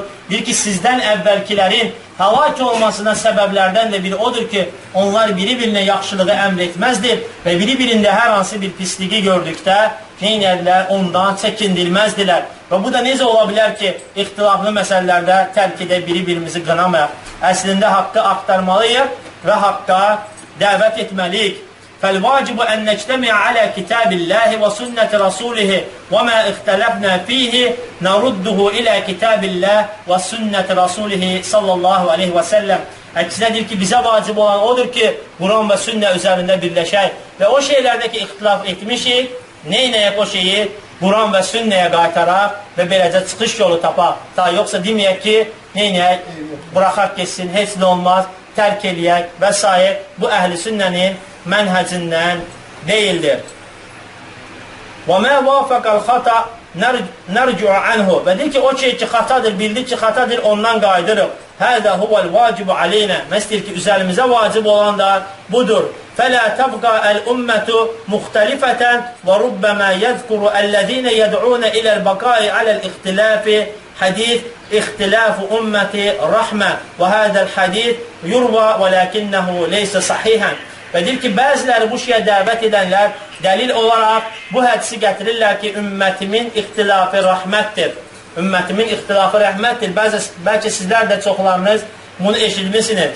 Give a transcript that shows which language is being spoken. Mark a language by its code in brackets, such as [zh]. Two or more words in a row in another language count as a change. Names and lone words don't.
[az] Deyir ki, sizdən əvvəlkilərin həlak olmasına səbəblərdən də biri odur ki, onlar biri-birinə yaxşılığı əmr etməzdir və biri-birində hər hansı bir pisliği gördükdə neynədilər? Ondan çəkindirməzdilər. Və bu da necə ola bilər ki, ixtilaflı məsələlərdə tərk edə biri-birimizi qınamayaq. Əslində haqqı axtarmalıyıq və haqqa dəvət etməliyik. [ar] فالواجب أن نجتمع على كتاب الله وسنة رسوله وما اختلفنا فيه نرده إلى كتاب الله وسنة رسوله صلى الله عليه وسلم. [az] Əksinədir ki, bizə vacib olan odur ki, Quran və sünnə üzərində birləşək və o şeylərdə ki, ixtilaf etmişik, neynəyək o şeyi Quran və sünnəyə qaytaraq və beləcə çıxış yolu tapaq. Ta yoxsa deməyək ki, neynəyək, buraxaq geçsin, heç nə olmaz, tərk eləyək və s. Bu əhl-i sünnənin mənhəcindən deyildir. [ar] وَمَا وَافَقَ الْخَطَى نَرْجُعَ عَنْهُ [az] Və deyir ki, o şey ki, xatadır, bildik ki, xatadır, ondan qaydırıq. [ar] هَذَا هُوَ الْوَاجِبُ عَلَيْنَا [az] Məsədir ki, üzərimizə vacib olan da budur. [ar] فَلَا تَبْقَى الْأُمَّةُ مُخْتَلِفَةً وَرُبَّمَا يَذْكُرُ الَّذِينَ يَدْعُونَ إِلَى الْبَقَاءِ عَلَى الْاِخْتِلَافِ Hadis اختلاف أمتي رحمة وهذا الحديث يروى ولكنه ليس صحيحا. [az] Və deyir ki, bəziləri bu şeyə dəvət edənlər dəlil olaraq bu hədisi gətirirlər ki, ümmətimin ixtilafı rəhmətdir. Ümmətimin ixtilafı rəhmətdir. Bəlkə sizlər də çoxlarınız bunu eşitmişsiniz.